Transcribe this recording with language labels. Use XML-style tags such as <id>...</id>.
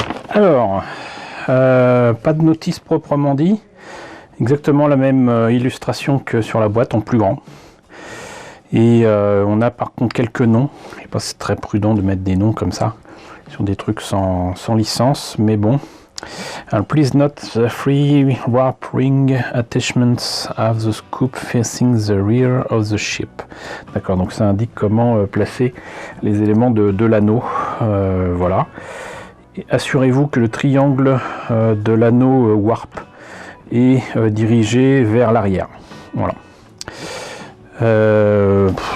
<fr>Alors, pas de notice proprement dit, exactement la même illustration que sur la boîte en plus grand. Et on a par contre quelques noms. Je sais pas si c'est très prudent de mettre des noms comme ça sur des trucs sans licence, mais bon.</fr> <en>Please note the 3 warp ring attachments of the scoop facing the rear of the ship.</en> <fr>D'accord, donc ça indique comment placer les éléments de l'anneau. Voilà. Assurez-vous que le triangle de l'anneau warp est dirigé vers l'arrière. Voilà. Bon.</fr>